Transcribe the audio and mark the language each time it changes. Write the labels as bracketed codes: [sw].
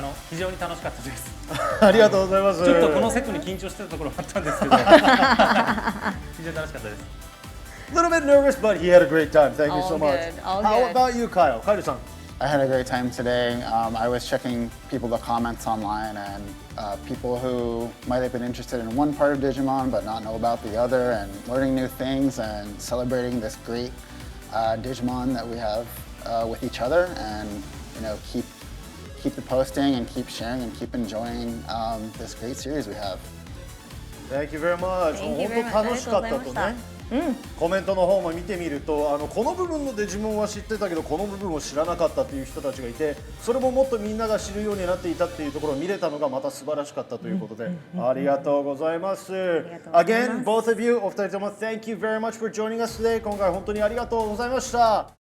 [ja] 非常に楽しかったです。ありがとうございます。ちょっとこのセットに緊張してたところもあったんですけど、非常に楽しかったです。 [en] A little bit nervous, but he had a great time. Thank you so much. All How good. about you, Kyle? Kyle-san. I had a great time today. I was checking the comments online, and people who might have been interested in one part of Digimon but not know about the other, and learning new things and celebrating this great Digimon that we have with each other, and keep the posting and keep sharing and keep enjoying this great series we have. Thank you very much. [ja] 本当楽しかったとね。コメントの方も見てみるとこの部分のデジモンは知ってたけどこの部分を知らなかったっていう人たちがいて、それももっとみんなが知るようになっていたっていうところを見れたのがまた素晴らしかったということで、ありがとうございます。 [en] Again, both of you, [ja] お二人とも [en] Thank you very much for joining us today. [ja] 今回本当にありがとうございました。